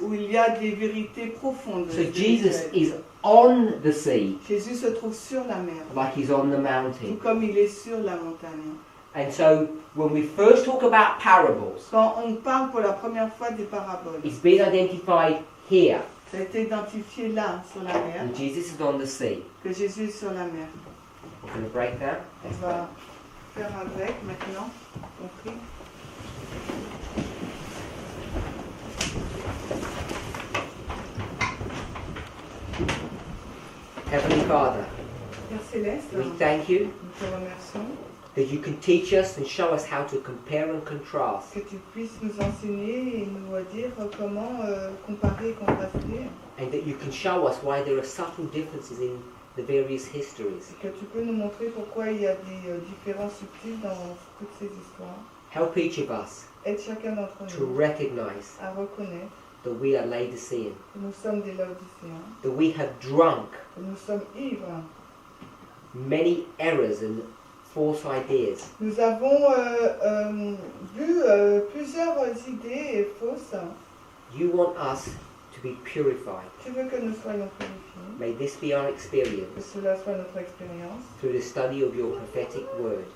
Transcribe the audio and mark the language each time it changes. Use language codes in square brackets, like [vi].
[fr] où il y a des vérités profondes. [en] So Jesus is on the sea [fr] Jésus se trouve sur la mer, [en] like he's on the [fr] tout [en] mountain. [fr] comme il est sur la montagne. [en] And so when we first talk about parables, [fr] Quand on parle pour la première fois des paraboles, [en] it's been identified here [fr] ça a été identifié là, sur la mer, [en] that Jesus is on the sea. [fr] que Jésus est sur la mer. [en] We're going to break that. [fr] On va faire avec maintenant. Compris? [en] Heavenly Father, [fr] Père Céleste, [en] we thank you [fr] nous te remercions [en] that you can teach us and show us how to compare and contrast. [fr] que tu puisses nous enseigner et nous dire comment comparer et contraster, [en] And that you can show us why there are subtle differences in the various histories. [fr] et que tu peux nous montrer pourquoi il y a des différences subtiles dans toutes ces histoires. [en] Help each of us [fr] Aide chacun d'entre [en] to [fr] nous [en] recognize [fr] à reconnaître [en] that we are Laodicean, [fr] que nous sommes des Laodicéens, [en] that we have drunk [fr] que nous sommes ivres. [en] many errors and false ideas, [fr] Nous avons vu plusieurs idées fausses. [en] you want us to be purified. [fr] Tu veux que nous soyons purifiés, [en] May this be our [fr] que [en] experience [fr] cela soit notre expérience [en] through the study of your prophetic word.